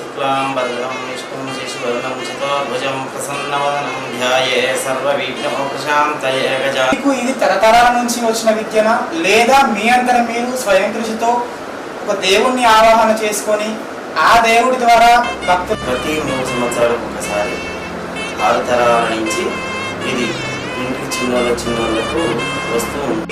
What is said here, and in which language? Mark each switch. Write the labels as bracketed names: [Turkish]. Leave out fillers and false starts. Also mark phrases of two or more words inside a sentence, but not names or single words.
[Sanskrit] शुक्लां वरदं विष्णुं शशिवर्णं चतुर्भुजं प्रसन्नवदनं ध्याये सर्वविघ्नोपशान्तये गजा। [Telugu] మీకు ఇది తరతరాల నుంచి వచ్చిన విద్యనా లేదా మీ అంతట మీరు స్వయం కృషితో ఒక దేవుణ్ణి ఆవాహన చేసుకొని ఆ దేవుడి ద్వారా భక్తులు ప్రతి 3 సంవత్సరాలకు ఒకసారి 6 తరాల నుంచి ఇది ఇంటికి చిన్నోళ్ళకు వస్తూ ఉంటుంది.